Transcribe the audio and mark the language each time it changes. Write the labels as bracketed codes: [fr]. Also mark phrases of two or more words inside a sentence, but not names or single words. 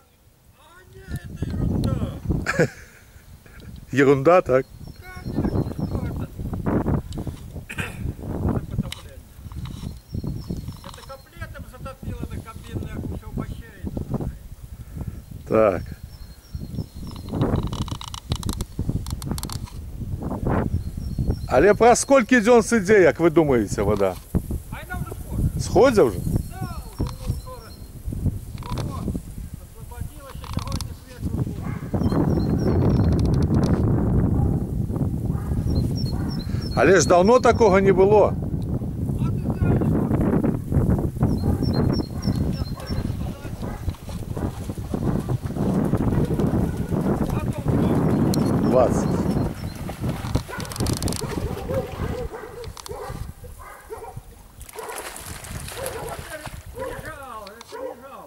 [ru] А нет, это ерунда. Ерунда, так? Конечно, что это? Это каплетом затопило, это кабинное все в бассейн. Так. [be] Але праз сколькі дзён сыдзе, як вы думаеце, вода? [ru] А она уже сходит. [be] Сходзя уже? [ru] Да, уже скоро. Ого, освободилась, и сегодня свет. Але ж давно такого не было. А ты знаешь, что? 20. Это не жалко.